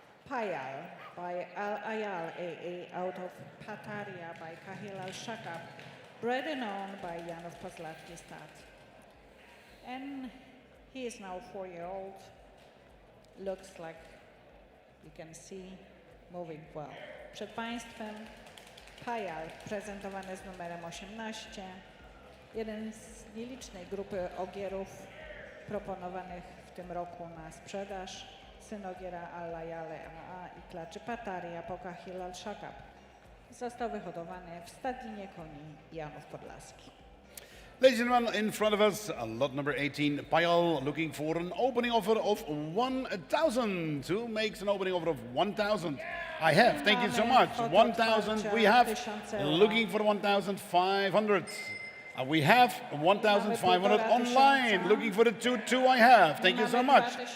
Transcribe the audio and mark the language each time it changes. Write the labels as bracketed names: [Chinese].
[English] Payal by Al-Ayal AA out of Pataria by Kahil Al-Shakab, bred and owned by Janov Pozlatki Stat. And he is now 4-year-old, looks like you can see moving well. [Polish] Przed Państwem Payal prezentowany z numerem 18. Jeden z nielicznej grupy ogierów proponowanych w tym roku na sprzedaż, syn ogiera Al-Layale AA i klaczy Pataria po Kahil Al-Shakab. Został wyhodowany w stadninie koni Janów Podlaski. [English] Ladies and gentlemen, in front of us, lot number 18, Payal, looking for an opening offer of 1,000. Who makes an opening offer of 1,000? I have, thank you so much. 1,000 we have, looking for 1,500. We have 1,500 online, looking for the 2,200 I have. Thank you so much.